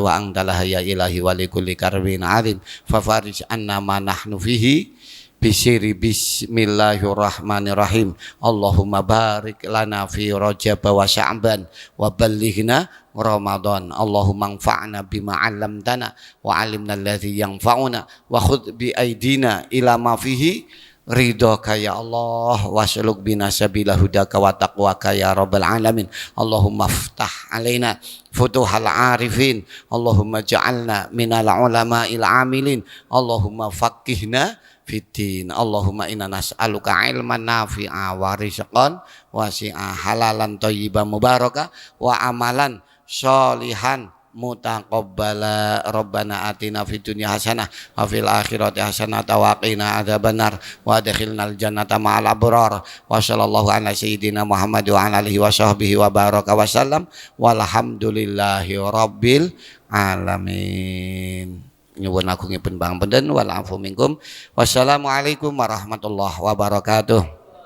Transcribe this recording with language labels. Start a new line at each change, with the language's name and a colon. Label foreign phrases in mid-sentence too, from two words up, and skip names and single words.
Arabic: وأنت لها يا إلهي ولكل كرب عظيم ففارج عنا ما نحن فيه Bisiri بسم الله الرحمن الرحيم اللهم بارك لنا في رجب وشعبان وبلغنا رمضان اللهم انفعنا بما علمتنا وعلمنا الذي ينفعنا وخذ بأيدينا إلى ما فيه رضاك يا الله واسلك بنا سبيل هداك وتقواك يا رب العالمين اللهم افتح علينا فتوح العارفين اللهم اجعلنا من العلماء العاملين اللهم فقهنا في الدين اللهم إنا نسألك علما نافعا و رزقا واسعا حلالا طيبا مباركا وعملا صالحا متقبلا ربنا آتنا في الدنيا حسنة وفي الآخرة حسنة وقنا عذاب النار وأدخلنا الجنة مع الأبرار وصلى الله على سيدنا محمد وعلى آله وصحبه وبارك وسلم والحمد لله رب العالمين
Javanese: nyuwun agung ngipun pangapunten
Arabic: والعفو منكم والسلام عليكم ورحمة الله وبركاته.